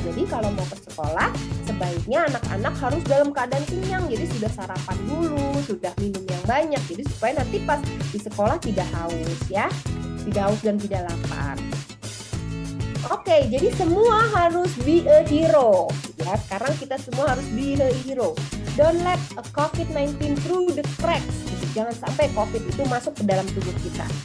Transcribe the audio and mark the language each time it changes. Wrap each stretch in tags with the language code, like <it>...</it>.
<id>Jadi kalau mau ke sekolah, sebaiknya anak-anak harus dalam keadaan kenyang. Jadi sudah sarapan dulu, sudah minum yang banyak. Jadi supaya nanti pas di sekolah tidak haus ya, tidak haus dan tidak lapar. Oke, jadi semua harus</id> <en>be a hero.</en> <id>Ya, sekarang kita semua harus</id> <en>be a hero. Don't let a COVID-19 through the cracks.</en> <id>Jangan sampai COVID itu masuk ke dalam tubuh kita.</id>